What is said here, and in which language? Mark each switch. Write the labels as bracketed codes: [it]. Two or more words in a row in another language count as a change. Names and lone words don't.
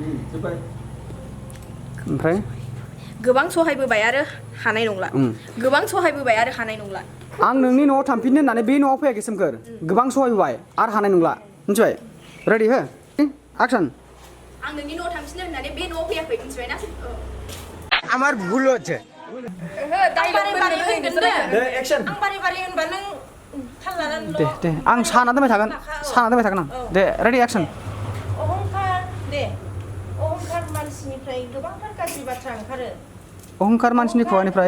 [brx] ओमफ्राय गोबां सहायबोबाय आरो हानाय नंला गोबां सहायबोबाय आरो हानाय नंला आं नोंनि न'आव थांफिननो होननानै बे न'आव फैयाखै सोमखोर गोबां सहायबोबाय आरो हानाय नंला मिथिबाय [en] ready ho action [brx] आं नोंनि न'आव थांफिननो होननानै बे न'आव फैयाखै मिथिबायना [bn] আমার ভুল হচ্ছে [brx] ओहो दाइलग बारे होनगोन दे [en] एक्शन [brx] आं बारे बारे होनबा नों थाल लानानै दे आं साना दोनबाय थागोन आं दे [en] ready action [brx] अहंखार मानसिनिफ्राय गोबांथार गाज्रि बाथ्रा ओंखारो अहंखार मानसिनि खुगानिफ्राय